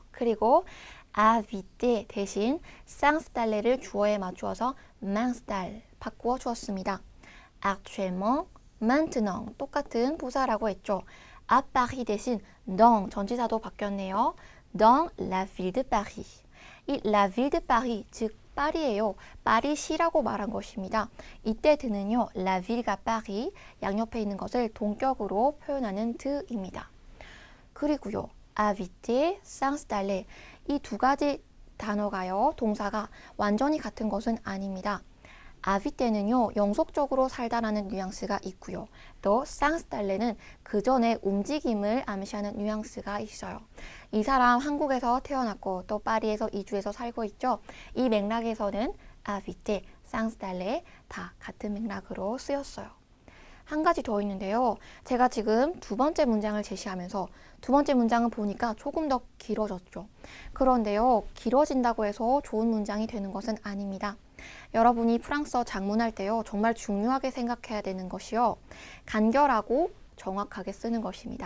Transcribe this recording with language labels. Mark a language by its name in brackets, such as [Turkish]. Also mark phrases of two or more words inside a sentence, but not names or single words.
[Korean] 그리고 habiter 대신 s'installler를 주어에 맞추어서 m'installe 바꾸어 주었습니다. [French] actuellement, maintenant [Korean] 똑같은 부사라고 했죠. [French] à Paris [Korean] 대신 dans 전치사도 바뀌었네요. [French] dans la ville de Paris. 이 la ville de Paris [Korean] 즉 파리예요. 파리시라고 말한 것입니다. 이때 드는요, [French] la ville [Korean] 가 Paris 양옆에 있는 것을 동격으로 표현하는 드입니다. 그리고요, [French] habiter, s'installer [Korean] 이 두 가지 단어가요, 동사가 완전히 같은 것은 아닙니다. habiter는요, 영속적으로 살다라는 뉘앙스가 있고요. 또 s'installler는 그 전에 움직임을 암시하는 뉘앙스가 있어요. 이 사람 한국에서 태어났고 또 파리에서 이주해서 살고 있죠. 이 맥락에서는 [French] habiter, s'installer [Korean] 다 같은 맥락으로 쓰였어요. 한 가지 더 있는데요. 제가 지금 두 번째 문장을 제시하면서 두 번째 문장을 보니까 조금 더 길어졌죠. 그런데요, 길어진다고 해서 좋은 문장이 되는 것은 아닙니다. 여러분이 프랑스어 작문할 때요, 정말 중요하게 생각해야 되는 것이요, 간결하고 정확하게 쓰는 것입니다.